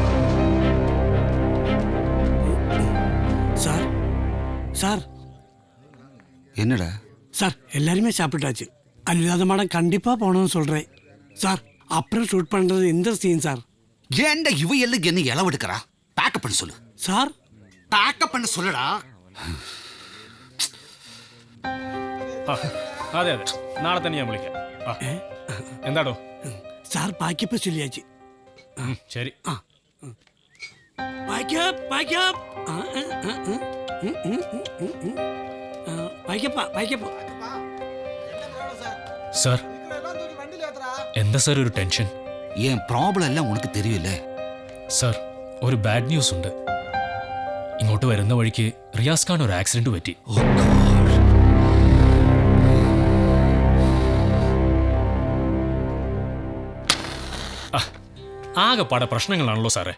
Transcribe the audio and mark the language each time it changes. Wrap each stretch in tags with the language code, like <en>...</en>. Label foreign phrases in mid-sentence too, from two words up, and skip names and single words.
<ta>சார் சார் என்னடா சார், எல்லாருமே சாப்பிட்டாச்சு. அனுராதா மேடம் கண்டிப்பா போகணும்னு சொல்றேன் சார். அப்புறம் ஷூட் பண்றது இந்த சீன் சார். ஏன்டா இவ எல்லாம் என்ன இளவெடுக்கிறா? பேக்கப் பண்ண சொல்லு சார். பேக்கப் பண்ண சொல்லுடா.</ta> <ml>അതെ അതെ, നാളെ തന്നെ ഞാൻ വിളിക്കാം. എന്താടോ സാർ പാക്കപ്പ് ചൊല്ലിയാச்சு. ശരി. സാർ, എന്താ സാർ ഒരു ടെൻഷൻ?</ml> <ta>என் ப்ராப்ளம் எல்லாம் உனக்கு தெரியல.</ta> <ml>സാർ, ഒരു</ml> <en>bad news</en> <ml>ഉണ്ട്. ഇങ്ങോട്ട് വരുന്ന വഴിക്ക് റിയാസ് ഖാൻ ഒരു ആക്സിഡന്റ് പറ്റി. ആകെപ്പാടെ പ്രശ്നങ്ങളാണല്ലോ സാറേ.</ml>